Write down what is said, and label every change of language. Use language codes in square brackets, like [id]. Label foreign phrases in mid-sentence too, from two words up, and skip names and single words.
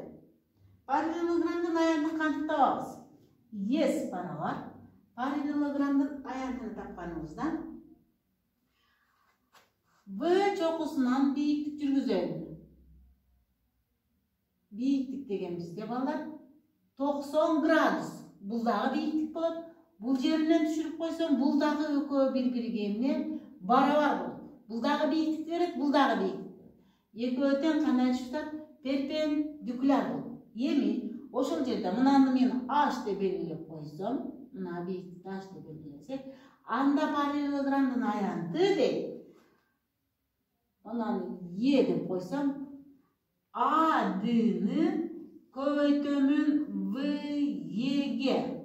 [ky] Параллелограммдын аянтын кантип табабыз? С барабар параллелограммдын аянтын тапканыбыздан В чокусунан бийиктик жүргүзөлү. Бийиктик деген бизде балдар 90 градус. Бул дагы бийиктик болот. Бул жеринен түшүрүп койсом, бул дагы экөө бири-бириге эмне барабар болот. [kk] да биіктікті береді, бұл дағы биіктікті. Екеуі тең қандай түстер? [ky] Перпендикуляр болот. Эми ошол жерде мынаны мен H деп белгилеп койсом, мына биіктикти H деп белгилесек, анда параллелограммдын аянты дейт. Анан E деп койсом, AD-ны көбөйтөмүн VE-ге.